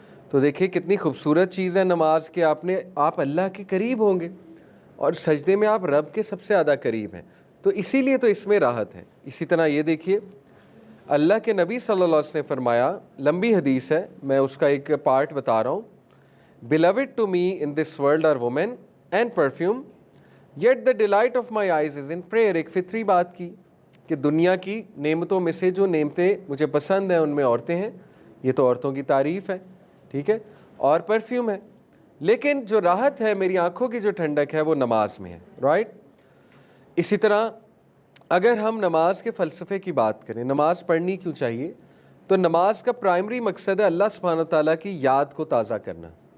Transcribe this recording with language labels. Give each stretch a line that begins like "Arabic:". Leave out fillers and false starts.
Urdu: تو دیکھیے کتنی خوبصورت چیز ہے نماز، کہ آپ اللہ کے قریب ہوں گے اور سجدے میں آپ رب کے سب سے زیادہ قریب ہیں. تو اسی لیے تو اس میں راحت ہے. اسی طرح یہ دیکھیے اللہ کے نبی صلی اللہ علیہ وسلم نے فرمایا، لمبی حدیث ہے میں اس کا ایک پارٹ بتا رہا ہوں.
English: Beloved to me in this world are women and perfume, yet the delight of my eyes is in prayer.
Urdu: ایک فطری بات کی کہ دنیا کی نعمتوں میں سے جو نعمتیں مجھے پسند ہیں ان میں عورتیں ہیں، یہ تو عورتوں کی تعریف ہے. ٹھیک ہے، اور پرفیوم ہے، لیکن جو راحت ہے میری آنکھوں کی جو ٹھنڈک ہے وہ نماز میں ہے. رائٹ. اسی طرح اگر ہم نماز کے فلسفے کی بات کریں، نماز پڑھنی کیوں چاہیے، تو نماز کا پرائمری مقصد ہے اللہ سبحانہ و تعالیٰ کی یاد کو تازہ کرنا.